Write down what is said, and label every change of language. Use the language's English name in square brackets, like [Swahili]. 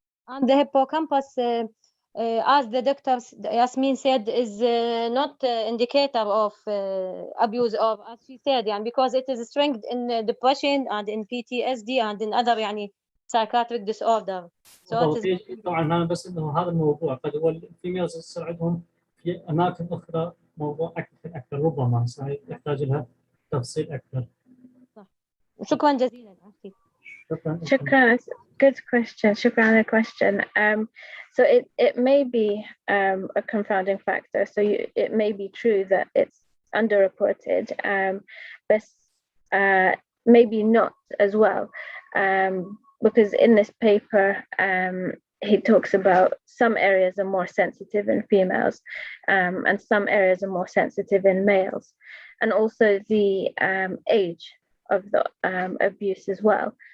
[English] And the hippocampus, as the doctor Yasmin said, is not indicator of abuse of, as she said, [Arabic] يعني [English] because it is strength in depression and in PTSD and in other يعني psychiatric disorder. So it is [Arabic] طبعا أنا بس إنه هذا الموضوع قد هو الفيميلز يصير عندهم في أماكن أخرى موضوع أكثر ربما يحتاج لها تفصيل أكثر. صح. شكرا جزيلا. شكرا. [English] Good question. [Arabic] شكرا على question. [English] So it may be a confounding factor. So it may be true that it's underreported, but maybe not as well, because in this paper, he talks about some areas are more sensitive in females, and some areas are more sensitive in males, and also the age of the abuse as well.